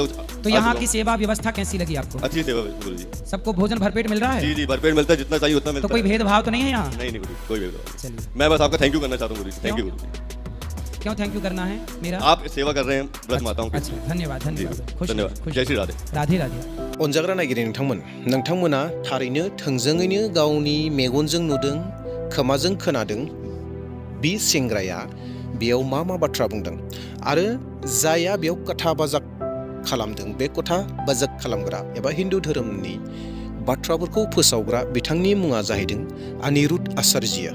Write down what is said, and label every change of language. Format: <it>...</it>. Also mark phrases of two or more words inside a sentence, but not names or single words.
<hi>तो यहाँ की सेवा व्यवस्था कैसी लगी आपको? अच्छी सेवा है गुरुजी। सबको भोजन भरपेट मिल रहा है? जी जी, भरपेट मिलता है, जितना चाहिए उतना तो मिलता कोई है। भेदभाव तो नहीं है यहाँ? नहीं नहीं गुरुजी, कोई भेदभाव नहीं। चलिए। मैं बस आपका</hi> <en>thank you</en> <hi>करना चाहता हूँ गुरुजी।</hi> <en>thank you</en> <hi>गुरुजी। क्यों</hi> <en>thank you</en> <hi>करना है मेरा? आप सेवा कर रहे हैं व्रत माताओं की। अच्छा, धन्यवाद जी, धन्यवाद। खुश धन्यवाद। खुश। जय श्री राधे। राधे राधे।</hi> <brx>अनजाग्रा नायगिरि नोंथांमोना थारैनो थोंजोङैनो गावनि मेगनजों नुदों, खोमाजों खोनादों बे सेंग्राया बेयाव मा मा बाथ्रा बुंदों आरो जाया बेयाव कथा बाजाक खालामदों, बे कथा बाजाक खालामग्रा एबा हिन्दु धोरोमनि बाथ्राफोरखौ फोसावग्रा बिथांनि मुङा जाहैदों अनिरुद्ध आचार्य।</brx>